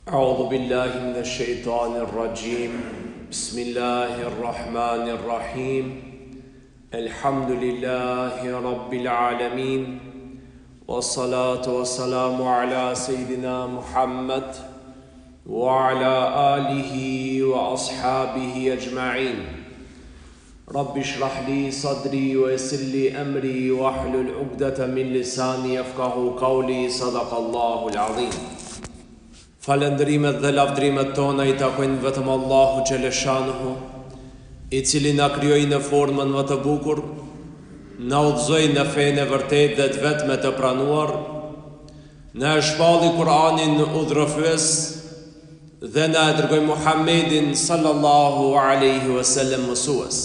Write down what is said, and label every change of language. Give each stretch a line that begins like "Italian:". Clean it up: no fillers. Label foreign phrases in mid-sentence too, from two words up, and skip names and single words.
Arabic: أعوذ بالله من الشيطان الرجيم بسم الله الرحمن الرحيم الحمد لله رب العالمين والصلاة والسلام على سيدنا محمد وعلى آله وأصحابه أجمعين رب اشرح لي صدري ويسر لي أمري واحلل عقدة من لساني يفقهوا قولي صدق الله العظيم.
Albanian: Falëndrimet dhe lavdrimet tona I takojnë vetëm Allahu Gjeleshanuhu, I cili na krijoi në formën më të bukur, na udhëzoi në fenë e vërtetë dhe të vetme të pranuar, na e shpalli Kur'anin udhërofyes dhe na e dërgoi Muhammedin
Arabic: صلى الله عليه وسلم
Albanian: mësues.